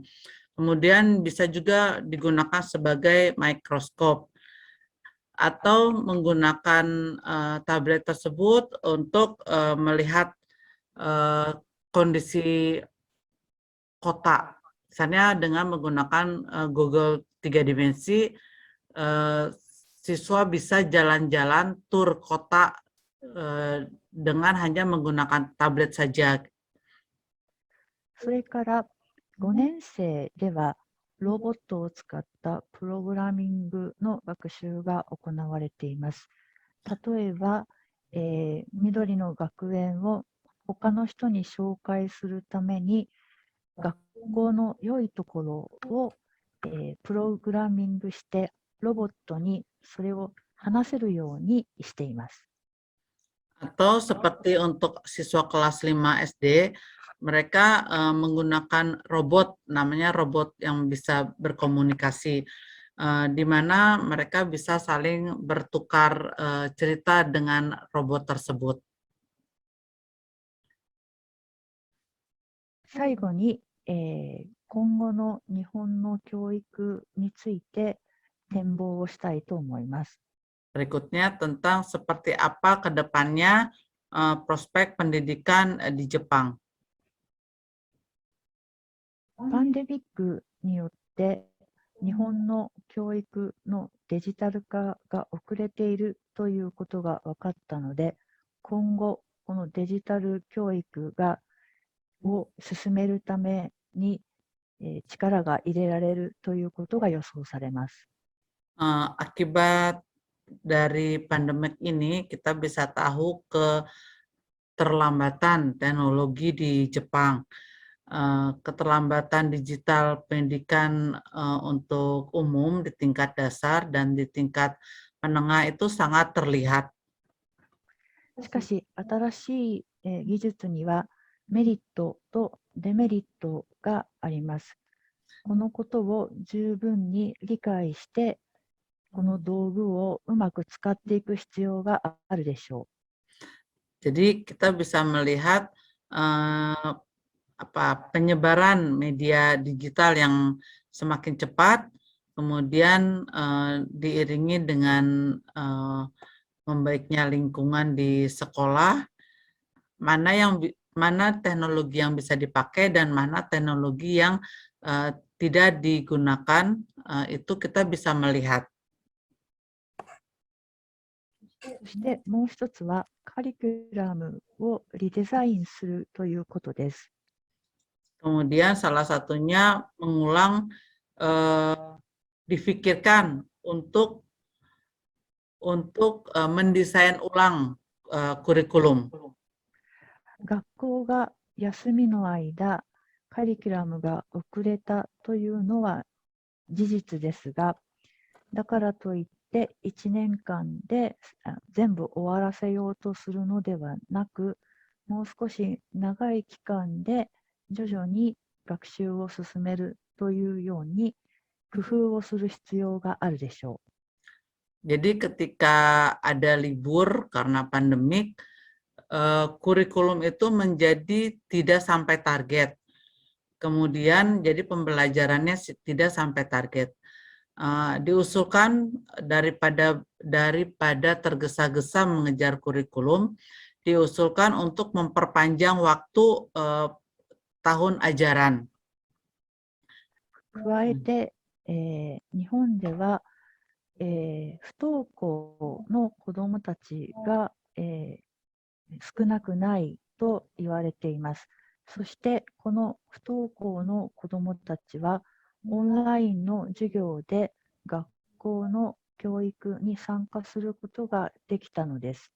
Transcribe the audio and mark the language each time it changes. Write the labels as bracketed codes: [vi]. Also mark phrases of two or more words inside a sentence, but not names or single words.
[id] Kemudian bisa juga digunakan sebagai mikroskop atau menggunakan tablet tersebut untuk melihat kondisi kota. Misalnya dengan menggunakan Google 3 dimensi, siswa bisa jalan-jalan tur kota dengan hanya menggunakan tablet saja. [ja] それから5年生ではロボットを使ったプログラミングの学習が行われています。例えば、緑の学園を他の人に紹介するために学校の良いところを、プログラミングしてロボットにそれを話せるようにしています。 [id] Atau seperti untuk siswa kelas 5 SD, mereka menggunakan robot, namanya robot yang bisa berkomunikasi, di mana mereka bisa saling bertukar cerita dengan robot tersebut. [ja] 最後に、今後の日本の教育について展望をしたいと思います。 [id] Berikutnya tentang seperti apa ke depannya prospek pendidikan di Jepang. [ja] パンデミックによって日本の教育のデジタル化が遅れているということが分かったので、今後、このデジタル教育を進めるために、力が入れられるということが予想されます。 [id] Akibat dari pandemik ini, kita bisa tahu keterlambatan teknologi di Jepang. Keterlambatan digital pendidikan untuk umum di tingkat dasar dan di tingkat menengah itu sangat terlihat. [ja] しかし、新しい技術にはメリットとデメリットがあります。このことを十分に理解して、この道具をうまく使っていく必要があるでしょう。 [id] Jadi kita bisa melihat penyebaran media digital yang semakin cepat, kemudian diiringi dengan membaiknya lingkungan di sekolah, mana teknologi yang bisa dipakai dan mana teknologi yang tidak digunakan, itu kita bisa melihat. [ja] そしてもう一つはカリキュラムをリデザインするということです。 [id] Kemudian salah satunya mengulang, difikirkan untuk mendesain ulang kurikulum. [ja] 学校が休みの間、カリキュラムが遅れたというのは事実ですが、だからといって1年間で全部終わらせようとするのではなく、もう少し長い期間で徐々に学習を進めるというように工夫をする必要があるでしょう。 [id] Jadi ketika ada libur karena pandemik, kurikulum itu menjadi tidak sampai target. Kemudian jadi pembelajarannya tidak sampai target. Diusulkan daripada tergesa-gesa mengejar kurikulum, diusulkan untuk memperpanjang waktu tahun ajaran. [ja] 加えて、日本では、不登校の子どもたちが、少なくないと言われています。そしてこの不登校の子どもたちはオンラインの授業で学校の教育に参加することができたのです。